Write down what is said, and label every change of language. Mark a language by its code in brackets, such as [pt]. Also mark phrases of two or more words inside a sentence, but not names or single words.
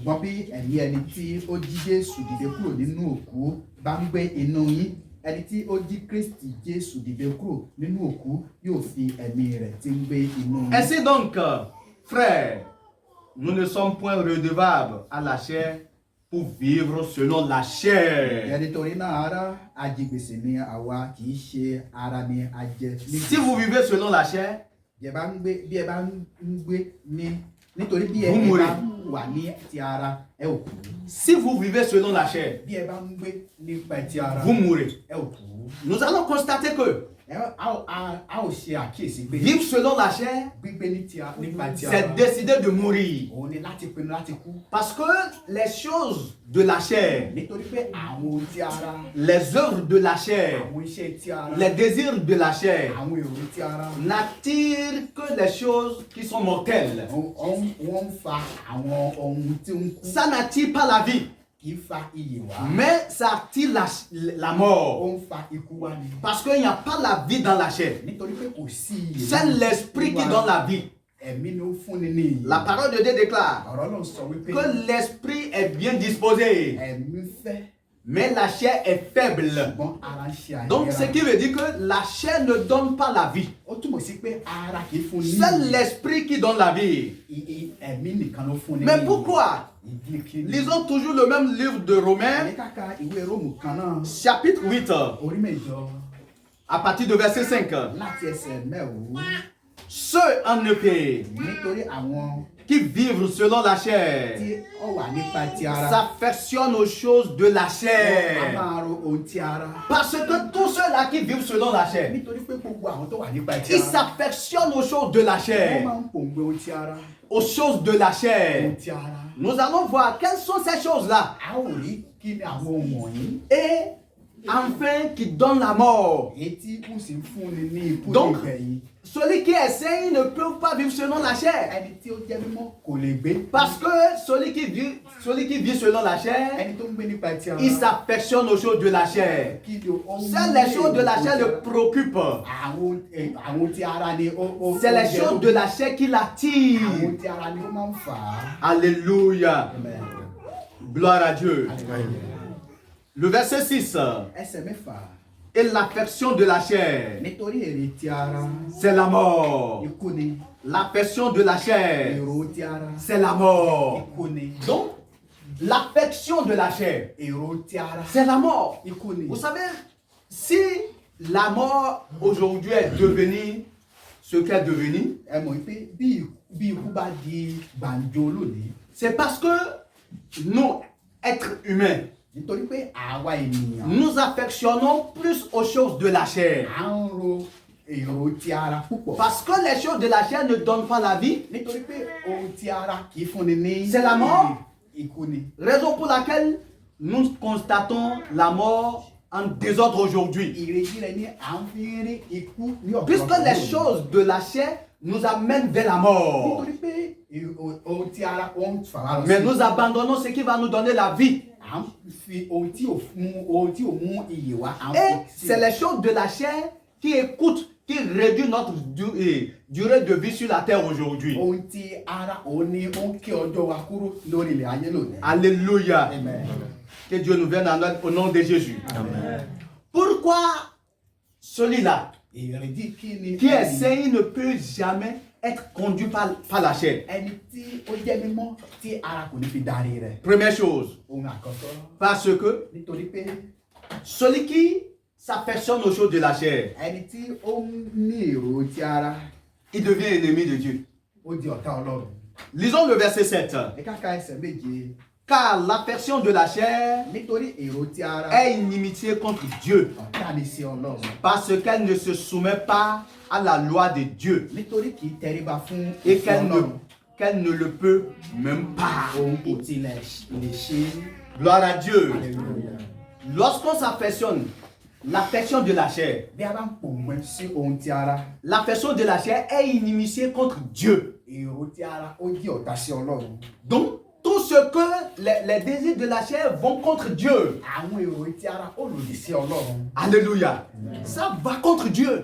[fr] Ainsi donc, frères, nous ne sommes point redevables à la chair pour vivre selon la chair. [yo] nítorí náà ará ajigbèsè ni àwa kì í ṣe ara ni a jẹ. [fr] Si vous vivez selon la chair, [yo] bí ẹ bá ń gbé nítorí bí ẹ [fr] Vous mourrez. [yo] bá wà ní ti ara ẹ ò kú. [fr] si vous vivez selon la chair, [yo] bí ẹ bá ń gbé nípa ti ara [fr] vous mourrez. [yo] ẹ ò kú. [fr] Nous allons constater que [yo] a ò ṣe àkíyèsí pé [fr] vivre selon la chair, [yo] gbígbé nípa ti ara [fr] c'est décider de mourir. [yo] òun ni láti pinnu láti kú. [fr] Parce que les choses de la chair, [yo] nítorí pé àwọn ohun ti ara, [fr] les œuvres de la chair, [yo] àwọn iṣẹ́ ti ara, [fr] les désirs de la chair [yo] àwọn èrò ti ara [fr] n'attirent que les choses qui sont mortelles. [yo] wọ́n ń fa àwọn ohun tí ń kú. [fr] Ça n'attire pas la vie, [yo] kì í fa iyè wá. [fr] mais ça attire la [yo] ó [fr] mort. [yo] ń fa ikú wá ni. [fr] Parce qu'il n'y a pas la vie dans la chair. [yo] nítorí pé kò sí iyè. [fr] C'est l'esprit qui donne la vie. [yo] ẹ̀mí ni ó fúnni ní iyè. [fr] La parole de Dieu déclare [yo] ọ̀rọ̀ náà sọ wípé [fr] que l'esprit est bien disposé, [yo] ẹ̀mí fẹ́ [fr] mais la chair est faible. [yo] ṣùgbọ́n ara ń ṣe àìlera. [fr] Donc, ce qui veut dire que la chair ne donne pas la vie. [yo] ó túmọ̀ sí pé ara kì í fúnni ní [fr] C'est [yo] iyè. [fr] l'esprit qui donne la vie. [yo] ẹ̀mí nìkan ló fúnni ní [fr] Mais [yo] iyè. [fr] pourquoi? [yo] ìdí kí ni. [fr] Lisons toujours le même livre de Romains, [yo] ní kàkà ìwé róòmù kan náà [fr] chapitre 8, [yo] orí mẹ́jọ [fr] à partir de verset 5. [yo] láti ẹsẹ̀ mẹ́wàá. [fr] Ceux en effet [yo] nítorí àwọn [fr] qui vivent selon la chair [yo] tí ó wà nípa ti ara [fr] s'affectionnent aux choses de la [yo] a [fr] chair. [yo] máa ro ohun ti ara. [fr] Parce que tous ceux-là qui vivent selon la chair, [yo] nítorí pé gbogbo àwọn tó wà nípa ti [fr] ils [yo] ara [fr] s'affectionnent aux choses de la [yo] wọ́n [fr] chair. [yo] máa ń pòǹgbẹ ohun ti ara. [fr] Aux choses de la chair. [yo] ohun ti ara. [fr] Nous allons voir quelles sont ces choses-là. [yo] a ó rí kí ni àwọn ohun wọ̀nyí. [fr] Et enfin qui donnent la mort. [yo] èyí tí kò sì ń fúnni ní ikú [fr] Donc, [yo] nígbẹ̀yìn. [fr] Celui qui essaye ne peut pas vivre selon la chair. [yo] ẹni tí ó jẹ́ mímọ́ kò lè gbé. [fr] Parce que celui qui vit selon la chair, [yo] ẹni tó ń gbé nípa ti ara. [fr] il s'affectionne aux choses de la chair. [yo] kí ni ó ń [fr] C'est les choses de la chair le préoccupent. [yo] àwọn ti ara ni ó. [fr] C'est les choses de la chair qui l'attire. [yo] àwọn ti ara ni ó máa ń fà á. [fr] Alléluia. Amen. Gloire à Dieu. Hallelujah. Le verset 6. [yo] ẹsẹ̀ mẹ́fà. [fr] Et l'affection de la chair, [yo] nítorí èrè ti ara [fr] c'est la mort. [yo] ikú ni. [fr] L'affection de la chair, [yo] èrò ti ara [fr] c'est la mort. [yo] ikú ni. [fr] Donc, l'affection de la chair, [yo] èrò ti ara [fr] c'est la mort. [yo] ikú ni. [fr] Vous savez, si la mort aujourd'hui est devenue ce qu'elle est devenue, [yo] ẹ mọ̀ pé bí ikú bá di gbàǹjo lónìí. [fr] c'est parce que nous, êtres humains, [yo] nítorí pé àwa ènìyàn [fr] nous affectionnons plus aux choses de la chair. [yo] à ń ro èrò ti ara púpọ̀. [fr] Parce que les choses de la chair ne donnent pas la vie, [yo] nítorí pé ohun ti ara kì í fúnni ní. [fr] C'est la mort. [yo] ikú ni. [fr] raison pour laquelle nous constatons la mort en désordre aujourd'hui. [yo] ìrètí rẹ̀ ni à ń fi rí ikú ní ọ̀pọ̀lọpọ̀. [fr] Puisque les choses de la chair nous amènent vers la mort. [yo] nítorí pé ohun ti ara ó ń fà wá lọ [fr] Mais [yo] sí. [fr] nous abandonnons ce qui va nous donner la vie. [yo] à ń fi ohun tí ò mú iyè wá. à ń [fr] Et [yo] fi [fr] c'est les choses de la chair qui écoutent, qui réduisent notre durée de vie sur la terre aujourd'hui. [yo] ohun ti ara òun ni ó ń ké ọjọ́ wa kúrò lórí ilẹ̀ ayé lónìí. [fr] Alléluia. Amen. Que Dieu nous vienne en aide au nom de Jésus. Amen. Pourquoi celui-là [yo] ìrètí kí ni. [fr] qui essaye ne peut jamais être conduit par la chair? [yo] ẹni tí ó jẹ́ mímọ́ tí ara kò ní fi darí rẹ̀. [fr] Première chose, [yo] ohun àkọ́kọ́. [fr] parce que [yo] nítorí pé [fr] celui qui s'affectionne aux choses de la chair, [yo] ẹni tí ó ń ní èrò ti ara [fr] il devient ennemi de Dieu. [yo] ó di ọ̀tá Ọlọ́run. [fr] Lisons le verset 7. [yo] ẹ ká ka ẹsẹ̀ méje. [fr] Car l'affection de la chair [yo] nítorí èrò ti ara [fr] est inimitié contre Dieu, [yo] ọ̀tá ni sí Ọlọ́run. [fr] parce qu'elle ne se soumet pas à la loi de Dieu [yo] nítorí kì í tẹríba fún [fr] et [yo] òfin Ọlọ́run. [fr] qu'elle ne le peut même pas. [yo] òun kò tilẹ̀ lè ṣe. [fr] Gloire à Dieu. Alléluia. Lorsqu'on s'affectionne, l'affection de la chair, [yo] bí a bá ń pòǹgbẹ sí ohun ti ara [fr] l'affection de la chair est inimitié contre Dieu. [yo] èrò ti ara ó jí ọ̀tá sí Ọlọ́run. [fr] Donc, tout ce que les désirs de la chair vont contre Dieu. [yo] àwọn èrò ti ara ó lòdì sí Ọlọ́run. [fr] Alléluia. Ça va contre Dieu.